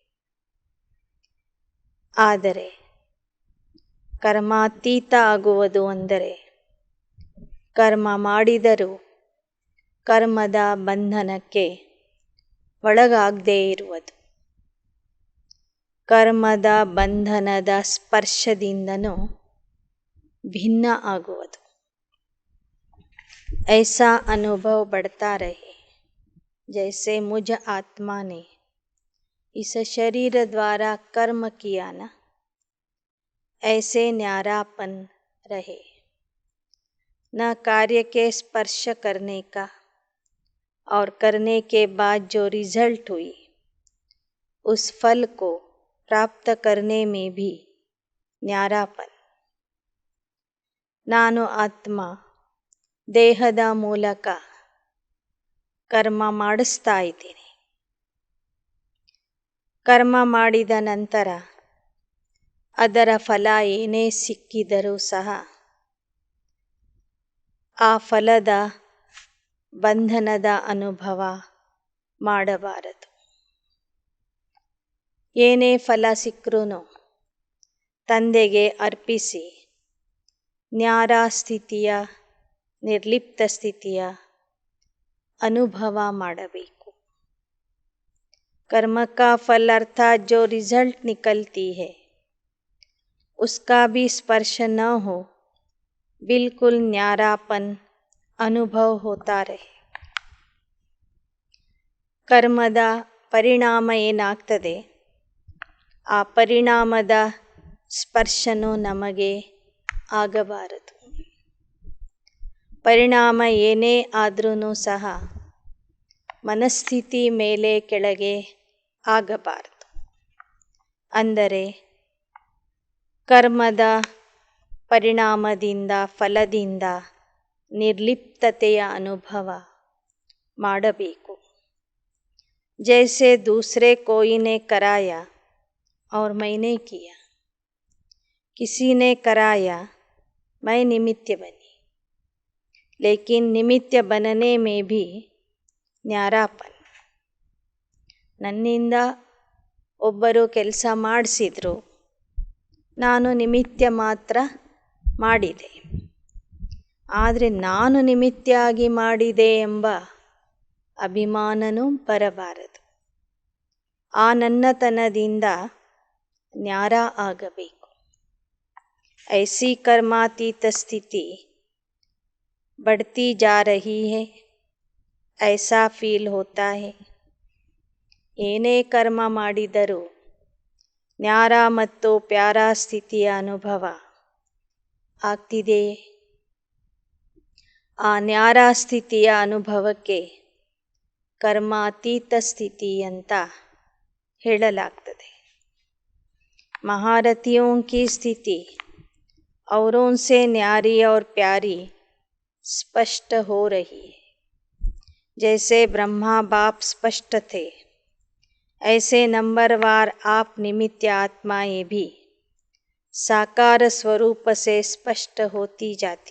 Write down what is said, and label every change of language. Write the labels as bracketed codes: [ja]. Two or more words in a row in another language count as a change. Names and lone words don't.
[kn] ಆದರೆ ಕರ್ಮಾತೀತ ಆಗುವುದು ಅಂದರೆ ಕರ್ಮ ಮಾಡಿದರೂ ಕರ್ಮದ ಬಂಧನಕ್ಕೆ ಒಳಗಾಗದೇ ಇರುವುದು. ಕರ್ಮದ ಬಂಧನದ ಸ್ಪರ್ಶದಿಂದನೂ ಭಿನ್ನ ಆಗುವುದು. [hi] ऐसा अनुभव बढ़ता रहे जैसे मुझ आत्मा ने इस शरीर द्वारा कर्म किया ना, ऐसे न्यारापन रहे. न कार्य के स्पर्श करने का और करने के बाद जो रिजल्ट हुई उस फल को प्राप्त करने में भी न्यारापन. [kn] ನಾನು ಆತ್ಮ ದೇಹದ ಮೂಲಕ ಕರ್ಮ ಮಾಡಿಸ್ತಾ ಇದ್ದೀನಿ. ಕರ್ಮ ಮಾಡಿದ ನಂತರ ಅದರ ಫಲ ಏನೇ ಸಿಕ್ಕಿದರೂ ಸಹ ಆ ಫಲದ ಬಂಧನದ ಅನುಭವ ಮಾಡಬಾರದು. ಏನೇ ಫಲ ಸಿಕ್ಕರೂ ತಂದೆಗೆ ಅರ್ಪಿಸಿ ನ್ಯಾರ ಸ್ಥಿತಿಯ, ನಿರ್ಲಿಪ್ತ ಸ್ಥಿತಿಯ ಅನುಭವ ಮಾಡಬೇಕು. [hi] कर्म का फल अर्थात जो रिजल्ट निकलती है उसका भी स्पर्श न हो, बिल्कुल न्यारापन अनुभव होता रहे. [kn] ಕರ್ಮದ ಪರಿಣಾಮ ಏನಾಗ್ತದೆ, ಆ ಪರಿಣಾಮದ ಸ್ಪರ್ಶನೂ ನಮಗೆ ಆಗಬಾರದು. ಪರಿಣಾಮ ಏನೇ ಆದ್ರೂ ಸಹ ಮನಸ್ಥಿತಿ ಮೇಲೆ ಕೆಳಗೆ ಆಗಬಾರದು. ಅಂದರೆ ಕರ್ಮದ ಪರಿಣಾಮದಿಂದ, ಫಲದಿಂದ ನಿರ್ಲಿಪ್ತತೆಯ ಅನುಭವ ಮಾಡಬೇಕು. [hi] जैसे दूसरे कोई ने कराया और मैंने किया, किसी ने कराया, मैं निमित्त बनी, लेकिन निमित्त बनने में भी ನ್ಯಾರಾಪನ್. [kn] ನನ್ನಿಂದ ಒಬ್ಬರು ಕೆಲಸ ಮಾಡಿಸಿದ್ರು, ನಾನು ನಿಮಿತ್ತ ಮಾತ್ರ ಮಾಡಿದೆ. ಆದರೆ ನಾನು ನಿಮಿತ್ತಾಗಿ ಮಾಡಿದೆ ಎಂಬ ಅಭಿಮಾನನೂ ಬರಬಾರದು. ಆ ನನ್ನತನದಿಂದ ನ್ಯಾರ ಆಗಬೇಕು. [hi] ऐसी कर्मातीत स्थिति बढ़ती जा रही है, ऐसा फील होता है. [kn] ಏನೇ ಕರ್ಮ ಮಾಡಿದರೂ ನ್ಯಾರ ಮತ್ತು ಪ್ಯಾರ ಸ್ಥಿತಿಯ ಅನುಭವ ಆಗ್ತಿದೆಯೇ? ಆ ನ್ಯಾರ ಸ್ಥಿತಿಯ ಅನುಭವಕ್ಕೆ [hi] कर्मातीत स्थिति [kn] ಅಂತ ಹೇಳಲಾಗ್ತದೆ. [hi] महारथियों की स्थिति औरों से न्यारी और प्यारी स्पष्ट हो रही है. जैसे ब्रह्मा बाप स्पष्ट थे, ऐसे नंबरवार आप निमित्त आत्माएं भी साकार स्वरूप से स्पष्ट होती जाती.